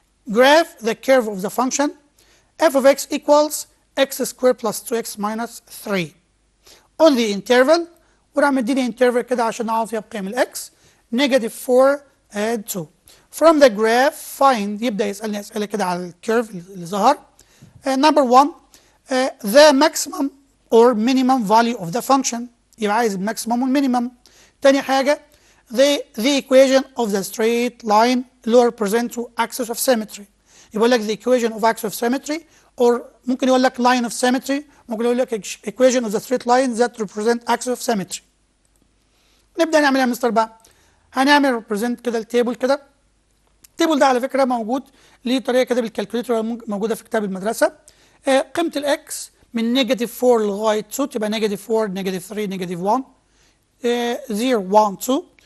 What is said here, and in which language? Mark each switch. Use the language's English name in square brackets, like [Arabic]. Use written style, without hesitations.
[English] Graph the curve of the function f of x equals x squared plus 2x minus 3 on the interval. [Arabic] وراح مديني interval كده عشان اعرف فيها بقيم الاكس [English] negative 4 add 2. From the graph find، [Arabic] يبدا يسالني اسئله كده على الكيرف اللي ظهر. [English] Number 1 the maximum or minimum value of the function، [Arabic] يبقى عايز الماكسيمم والمينيمم. [English] تاني حاجه the equation of the straight line اللي هو represent to axis of symmetry، يقول لك the equation of axis of symmetry or [Arabic] ممكن يقول لك [English] line of symmetry، ممكن يقول لك equation of the straight line that represent axis of symmetry. [Arabic] نبدا نعمل يا مستر بقى، هنعمل ريبريزنت كده التيبل كده. التيبل ده على فكره موجود ليه طريقه كده بالكالكوليتر موجوده في كتاب المدرسه. قيمه الاكس من نيجاتيف 4 لغايه 2 تبقى نيجاتيف 4 نيجاتيف 3 نيجاتيف 1 0 1 2.